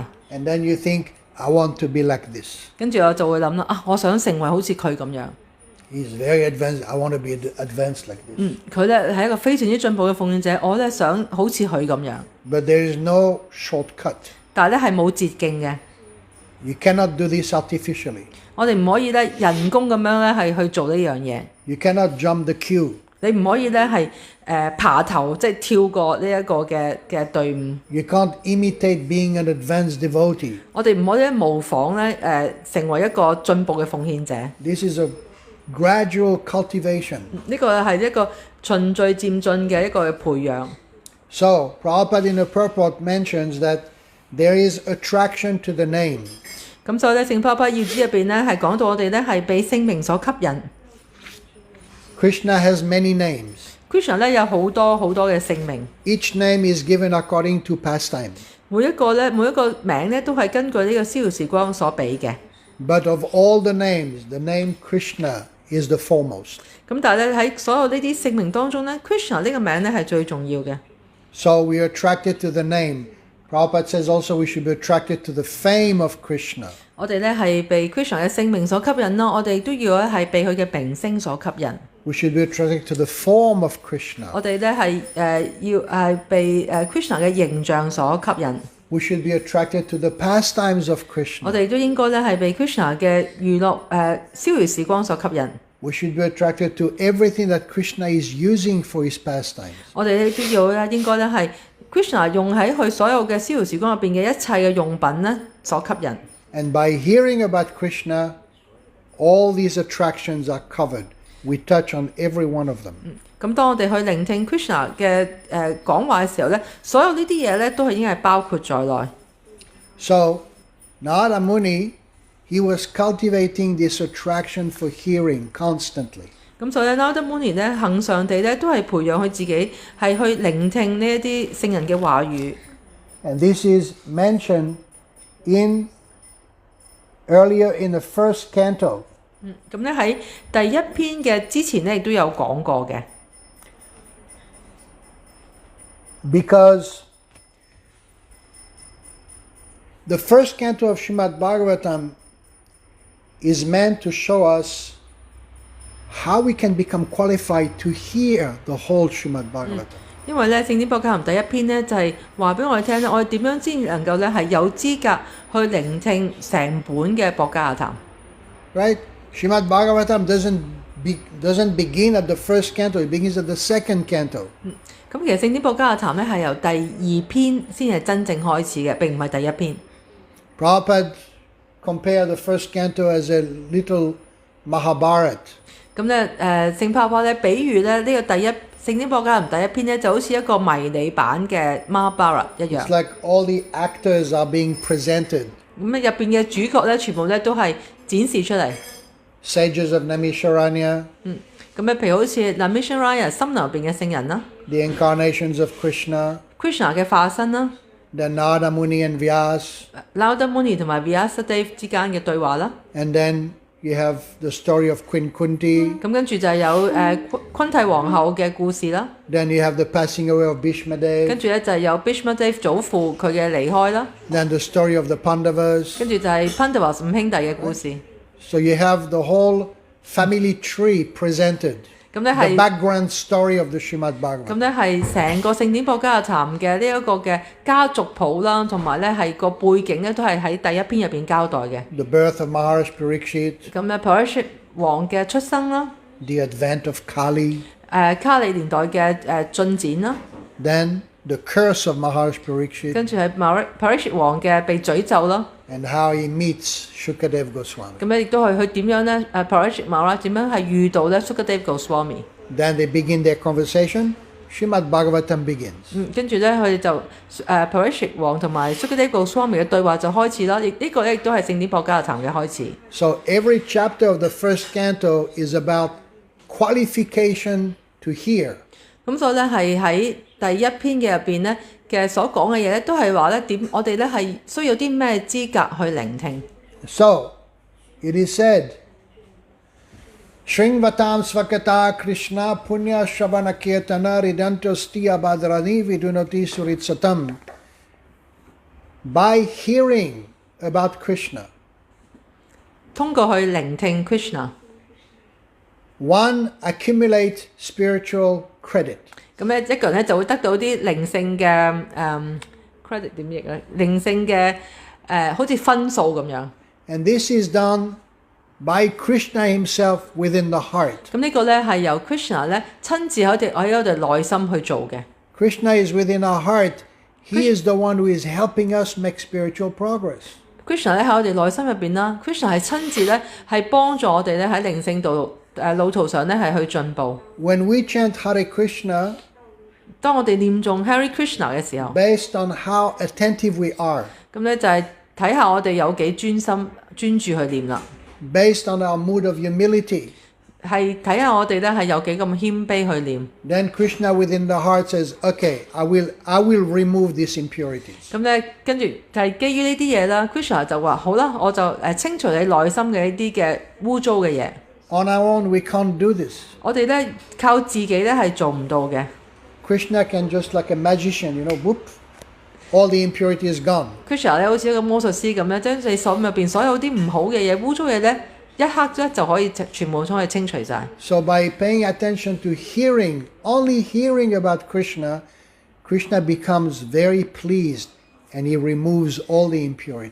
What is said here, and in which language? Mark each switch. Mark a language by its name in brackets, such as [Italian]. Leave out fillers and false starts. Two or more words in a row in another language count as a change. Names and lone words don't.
[English] And then you think, I want to be like this. [Cantonese] 跟住我就會諗啦，我想成為好似佢咁樣。 [English] He's very advanced. I want to be advanced like this. [Cantonese] 佢咧係一個非常之進步嘅奉獻者，我咧想好似佢咁樣。 [English] But there is no shortcut. [Cantonese] 但係咧係冇捷徑嘅。 [English] You cannot do this artificially. [Cantonese] 我哋唔可以咧人工咁樣咧係去做呢樣嘢。 [English] You cannot jump the queue. [Cantonese] 你唔可以咧係爬頭，即係跳過呢一個嘅隊伍。 [English] You can't imitate being an advanced devotee. [Cantonese] 我哋唔可以咧模仿咧成為一個進步嘅奉獻者。 [English] This is a gradual cultivation. [Cantonese] 呢個係一個循序漸進嘅一個培養。 [English] So, Prabhupada in the purport mentions that there is attraction to the name. [Cantonese] 咁所以咧，聖帕帕要旨入邊咧係講到我哋咧係被聖名所吸引。 [English] Krishna has many names. [Cantonese] Krishna 咧有好多好多嘅聖名， [English] Each name is given according to pastime. [Cantonese] 每一個名咧都係根據呢個逍遙時光所俾嘅。 [English] But of all the names, the name Krishna is the foremost. [Cantonese] 咁但係咧喺所有呢啲聖名當中咧 ，Krishna 呢個名咧係最重要嘅。 [English] So we are attracted to the name. Prabhupada says also we should be attracted to the fame of Krishna. [Cantonese] 我哋咧係被 Krishna 嘅聖名所吸引啦，我哋都要咧係被佢嘅名聲所吸引。 [English] We should be attracted to the form of Krishna. [Cantonese] 我哋咧係要係被Krishna 嘅形象所吸引。 [English] We should be attracted to the pastimes of [Cantonese] 我 [English] Krishna. [Cantonese] 哋都應該咧係被 Krishna 嘅娛樂逍遙時光所吸引。 [English] We should be attracted to everything that Krishna is using for his pastimes. [Cantonese] 我哋咧都要咧應該咧係 Krishna 用喺佢所有嘅逍遙時光入邊嘅一切嘅用品咧所吸引。 [English] And by hearing about Krishna, all these attractions are covered. We touch on every one of them. [Cantonese] 咁當我哋去聆聽 Krishna 嘅講話嘅時候咧，所有呢啲嘢咧都係已經係包括在內。 [English] So, Narada Muni, he was cultivating this attraction for hearing constantly. [Cantonese] 咁所以咧 Narada Muni 咧恆常地咧都係培養佢自己係去聆聽呢一啲聖人嘅話語。 [English] And this is mentioned earlier in the first canto. [Cantonese] 咁咧喺第一篇嘅之前咧亦都有講過嘅。 [English] Because the first canto of Śrimad Bhagāvatam is meant to show us how we can become qualified to hear the whole Śrimad Bhagāvatam. [Cantonese] 因為咧聖典博迦壇第一篇咧就係話俾我哋聽咧，我哋點樣先能夠咧係有資格去聆聽成本嘅博迦壇。 [English] Right? Śrimad Bhagāvatam doesn't begin at the first canto, it begins at the second canto. [Cantonese] 咁其實聖典博迦壇咧係由第二篇先係真正開始嘅，並唔係第一篇。 [English] Prabhupada compared the first canto as a little Mahabharat. [Cantonese] 咁咧聖帕帕咧比喻咧呢個聖典博迦壇第一篇咧就好似一個迷你版嘅 Mahabharat 一樣。 [English] It's like all the actors are being presented. [Cantonese] 咁咧入邊嘅主角咧全部咧都係展示出嚟。 [English] Sages of Naimisharanya. [Cantonese] 咁咧譬如好似 Naimisharanya 森林入邊嘅聖人啦 [English] The incarnations of Krishna. [Cantonese] ，Krishna 嘅化身啦 [English] Then Narada Muni and Vyas. [Cantonese] ，Narada Muni 同埋 Vyasadeva 之間嘅對話啦。 [English] And then you have the story of Queen Kunti. [Cantonese] 咁跟住就係有昆蒂皇后嘅故事啦。 [English] Then you have the passing away of Bhishmadev. [Cantonese] 跟住咧就係有 Bhishmadev 祖父佢嘅離開啦。 [English] Then the story of the Pandavas. [Cantonese] 跟住就係 Pandavas 五兄弟嘅故事。 [English] So you have the whole family tree presented. [Cantonese] 咁咧 [English] The [Cantonese] 係 [English] background story of the Śrimad [Cantonese] 咁 [English] Bhagavatam. [Cantonese] 咧係成個聖典博迦壇嘅呢一個嘅家族譜啦，同埋咧係個背景咧都係喺第一篇入邊交代嘅。 [English] The birth of Maharishi Parikshit. [Cantonese] 咁咧 Parikshit 王嘅出生啦， [English] The advent of Kali. [Cantonese] 卡里年代嘅進展啦， [English] Then the curse of Maharishi Parikshit. [Cantonese] 跟住係 Parikshit 王嘅被詛咒啦。 [English] And how he meets Shukadev Goswami. [Cantonese] 咁咧亦都係佢點樣咧Parikshit Maharaj 點樣係遇到咧 Sukadeva Goswami。 [English] Then they begin their conversation. Śrimad Bhagavatam begins. [Cantonese] 跟住咧佢哋就Parikshit 王同埋 Sukadeva Goswami 嘅對話就開始啦。呢個咧亦都係聖典博迦壇嘅開始。 [English] So every chapter of the first canto is about qualification to hear. [Cantonese] 咁所以咧係喺第一篇嘅入邊咧嘅所講嘅嘢咧，都係話咧點我哋咧係需要啲咩資格去聆聽。 [English] So it is said, [Sanskrit] शृण्वतां स्वकथाः कृष्णः पुण्य श्रवण कीर्तनः हृद्यन्तःस्थो ह्यभद्राणि विधुनोति सुहृत्सताम्. [English] By hearing about Krishna, [Cantonese] 通過去聆聽 Krishna， [English] one accumulates spiritual credit. [Cantonese] 咁咧一個人咧就會得到啲靈性嘅credit 點譯咧？靈性嘅好似分數咁樣。 [English] And this is done by Krishna himself within the heart. [Cantonese] 咁呢個咧係由 Krishna 咧親自喺我哋內心去做嘅。 [English] Krishna is within our heart. He is the one who is helping us make spiritual progress. [Cantonese] Krishna 咧喺我哋內心入邊啦 ，Krishna 係親自咧係幫助我哋咧喺靈性路途上咧係去進步。 [English] When we chant Hare Krishna, [Cantonese] 當我哋念誦 Hare Krishna 嘅時候， [English] based on how attentive we are, [Cantonese] 咁咧就係睇下我哋有幾專心專注去念啦。 [English] based on our mood of humility, [Cantonese] 係睇下我哋咧係有幾咁謙卑去念。 [English] then Krishna within the heart says, okay, I will remove these impurities. [Cantonese] 咁咧跟住就係基於呢啲嘢啦 ，Krishna 就話好啦，我就清除你內心嘅一啲嘅污糟嘅嘢。 [English] On our own, we can't do this. [Cantonese] 我哋咧靠自己咧係做唔到嘅。 [English] Krishna can just like a magician, whoop, all the impurity is gone. [Cantonese] Krishna 咧好似一個魔術師咁咧，將你手入邊所有啲唔好嘅嘢、污糟嘢咧，一刻咧就可以全部將佢清除晒。 [English] So by paying attention to hearing, only hearing about Krishna, Krishna becomes very pleased and he removes all the impurities.